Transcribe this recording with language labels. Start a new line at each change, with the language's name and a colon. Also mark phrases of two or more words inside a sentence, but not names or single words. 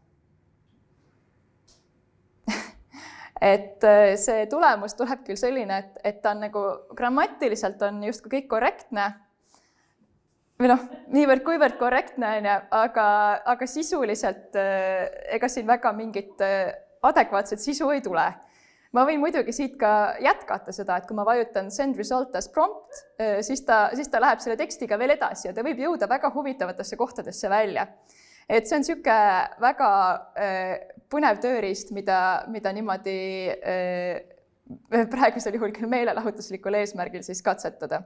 Estonian: Et see tulemus tuleb küll selline, et ta on nagu grammatiliselt on justkui kõik korrektne, või niivõrd-kuivõrd korrektne, aga sisuliselt ega siin väga mingit adekvaatset sisu ei tule. Ma võin muidugi siit ka jätkata seda, et kui ma vajutan
English: send result as prompt,
Estonian: siis ta läheb selle tekstiga veel edasi ja ta võib jõuda väga huvitavatesse kohtadesse välja. Et see on niisugune väga põnev tööriist, mida niimoodi praegusel juhul küll meelelahutuslikul eesmärgil siis katsetada.